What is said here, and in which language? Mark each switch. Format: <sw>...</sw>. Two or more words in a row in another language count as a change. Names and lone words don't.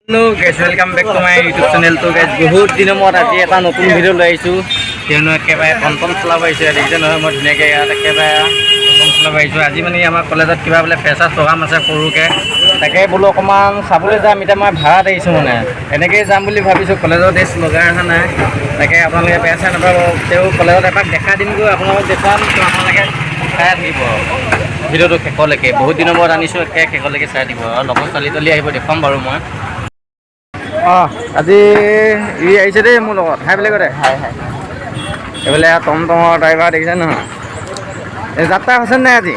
<en>Hello guys, welcome back to my YouTube channel.</en> <hi>तो guys बहुत दिन मैं आज</hi> <as>এটা নতুন ভিডিও লৈ আইছো কিয়নো একেবাৰে কনফাৰ্ম চলাব আহিছো দেখিছে নহয় মই ধুনীয়াকে ইয়াত একেবাৰে কনফাৰ্ম চলাব আহিছো আজি মানে আমাৰ কলেজত কিবা বোলে</as> <en>freshers program</en> <as>আছে সৰুকে তাকে বোলো অকমান চাবলৈ যাম এতিয়া মই ভাড়াত আহিছো মানে এনেকৈ যাম বুলি ভাবিছো কলেজত ড্ৰেছ লগাই অহা নাই তাকে আপোনালোকে বেয়া চেয়া নাপাব তেওঁ কলেজত এপাক দেখা দিমগৈ আপোনালোকক দেখুৱাম তো আপোনালোকে চাই দিব ভিডিঅ'টো শেষলৈকে বহুত দিনৰ মূৰত আনিছোঁ শেষলৈকে চাই দিব আৰু লগৰ ছোৱালী তলি আহিব দেখুৱাম বাৰু মই আজি ই আহিছে দেই মোৰ লগত হাই বুলি কয়</as> <en>hi hi</en> <as>এইফালে টমটমৰ ড্ৰাইভাৰ দেখিছে নহয় এই যাত্ৰা হৈছে নাই আজি</as>